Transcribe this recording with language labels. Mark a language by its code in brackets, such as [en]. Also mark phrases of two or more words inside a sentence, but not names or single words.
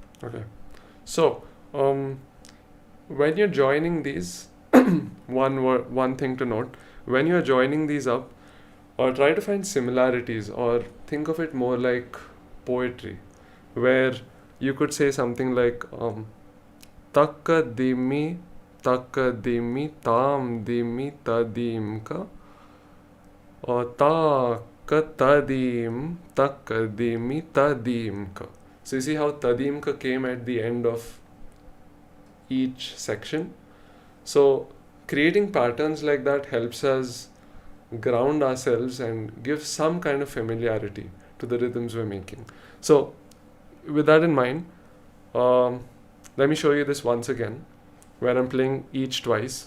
[en] Okay. So, when you're joining these, one thing to note, when you're joining these up, or try to find similarities, or think of it more like poetry, where you could say something like takka dimi tam dimi tadimka, or takka tadim takka dimi tadimka. So you see how tadimka came at the end of each section. So creating patterns like that helps us ground ourselves and give some kind of familiarity to the rhythms we're making. So with that in mind, let me show you this once again, where I'm playing each twice.